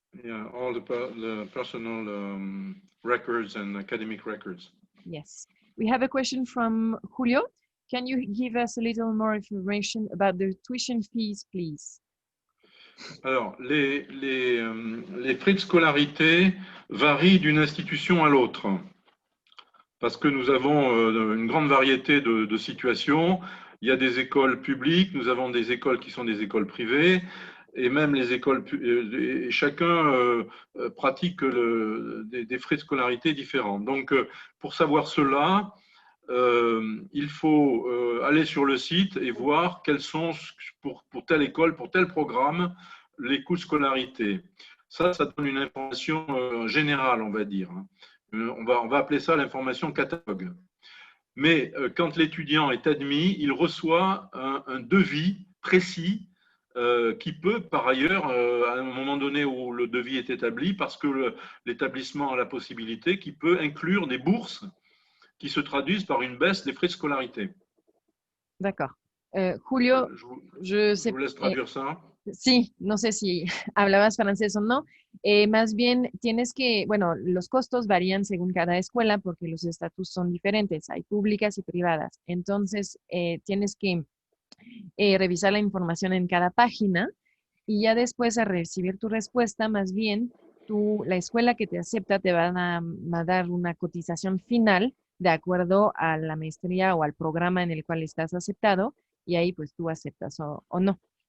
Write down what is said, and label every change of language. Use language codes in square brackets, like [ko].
[en] Yeah, all the personal records and academic records. Yes. We have a question from Julio. Can you give us a little more information about the tuition fees, please? [fr] Alors, les frais de scolarité varient d'une institution à l'autre parce que nous avons une grande variété de situations. Il y a des écoles publiques, nous avons des écoles qui sont des écoles privées et même les écoles, chacun pratique des frais de scolarité différents. Donc, pour savoir cela, il faut aller sur le site et voir quels sont, pour telle école, pour tel programme, les coûts de scolarité. Ça donne une information générale, on va dire. On va appeler ça l'information catalogue. Mais quand l'étudiant est admis, il reçoit un devis précis qui peut, par ailleurs, à un moment donné où le devis est établi, parce que l'établissement a la possibilité, qui peut inclure des bourses qui se traduisent par une baisse des frais de scolarité. D'accord. Julio, je vous laisse traduire ça. [es] Sí, no sé si hablabas francés o no. Más bien tienes que, bueno, los costos varían según cada escuela porque los estatus son diferentes, hay públicas y privadas. Entonces, tienes que revisar la información en cada página y ya después de recibir tu respuesta, más bien la escuela que te acepta te va a dar una cotización final de acuerdo a la maestría o al programa en el cual estás aceptado y ahí pues tú aceptas o no.